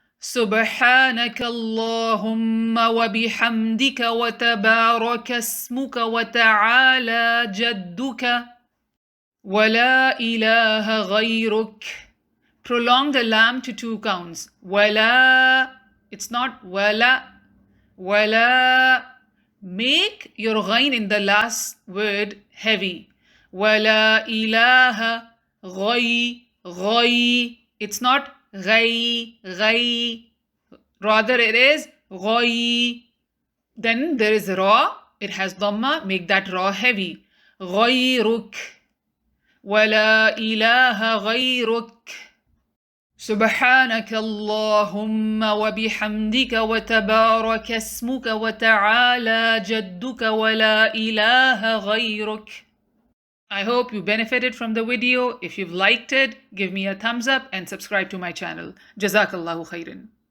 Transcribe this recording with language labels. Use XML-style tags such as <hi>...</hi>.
<ar>سبحانك اللهم وبحمدك وتبارك اسمك وتعالى جدك ولا إله غيرك.</ar> <en>Prolong the lam to 2 counts. Wala, it's not wala, wala. Make your ghain in the last word heavy. Wala ilaha ghay, ghay. It's not ghay, ghay. Rather it is ghay. Then there is ra. It has dhamma. Make that ra heavy. Ghayruk.</en> <ar>ولا إله غيرك. سبحانك اللهم وبحمدك وتبارك اسمك وتعالى جدك ولا إله غيرك.</ar> <en>I hope you benefited from the video. If you've liked it, give me a thumbs up and subscribe to my channel. Jazakallahu khairan.</en>